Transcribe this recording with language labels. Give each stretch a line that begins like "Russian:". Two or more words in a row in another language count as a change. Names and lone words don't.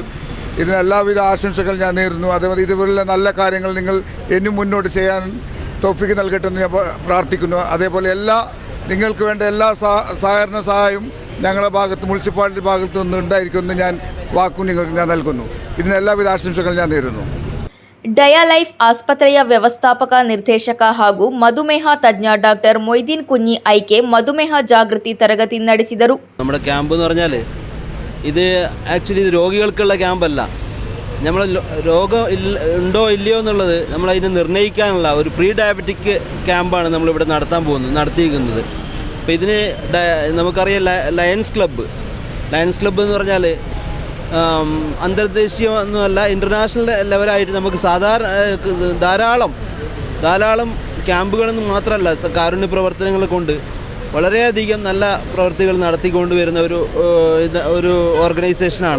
Malayalam: ഇതിന് എല്ലാവിധ ആശംസകൾ ഞാൻ നേരുന്നു. അതേപോലെ ഇതുപോലുള്ള നല്ല കാര്യങ്ങൾ നിങ്ങൾ ഇനിയും മുന്നോട്ട് ചെയ്യാൻ തൗഫീഖ് നൽകട്ടെ എന്ന് ഞാൻ പ്രാർത്ഥിക്കുന്നു. അതേപോലെ നിങ്ങൾക്ക് വേണ്ട എല്ലാ സഹകരണ സഹായവും ഞങ്ങളുടെ ഭാഗത്ത് മുനിസിപ്പാലിറ്റി ഭാഗത്തു നിന്ന് ഉണ്ടായിരിക്കുമെന്ന് ഞാൻ നിങ്ങൾക്ക് ഞാൻ നൽകുന്നു. ഇതിന് എല്ലാവിധ ആശംസകൾ ഞാൻ നേരുന്നു.
Kannada: ಡಯಾಲೈಫ್ ಆಸ್ಪತ್ರೆಯ ವ್ಯವಸ್ಥಾಪಕ ನಿರ್ದೇಶಕ ಹಾಗೂ ಮಧುಮೇಹ ತಜ್ಞ ಡಾಕ್ಟರ್ ಮೊಯ್ದೀನ್ ಕುഞ്ഞി ഐಕೆ ಮಧುಮೇಹ ಜಾಗೃತಿ ತರಗತಿ ನಡೆಸಿದರು.
Malayalam: നമ്മുടെ ക്യാമ്പ് എന്ന് പറഞ്ഞാൽ ഇത് ആക്ച്വലി ഇത് രോഗികൾക്കുള്ള ക്യാമ്പല്ല. നമ്മൾ രോഗം ഉണ്ടോ ഇല്ലയോ എന്നുള്ളത് നമ്മളതിനെ നിർണ്ണയിക്കാനുള്ള ഒരു
English: pre diabetic
Malayalam: ക്യാമ്പാണ് നമ്മളിവിടെ നടത്തിയിരിക്കുന്നത്. അപ്പോൾ ഇതിന് നമുക്കറിയാം ലയൺസ് ക്ലബ്ബ് എന്ന് പറഞ്ഞാൽ അന്തർദേശീയമൊന്നുമല്ല,
English: international levelആയിട്ട്
Malayalam: നമുക്ക് ധാരാളം ക്യാമ്പുകളെന്ന് മാത്രമല്ല കാരുണ്യ പ്രവർത്തനങ്ങൾ കൊണ്ട് വളരെയധികം നല്ല പ്രവൃത്തികൾ നടത്തിക്കൊണ്ട് വരുന്ന ഒരു ഓർഗനൈസേഷനാണ്.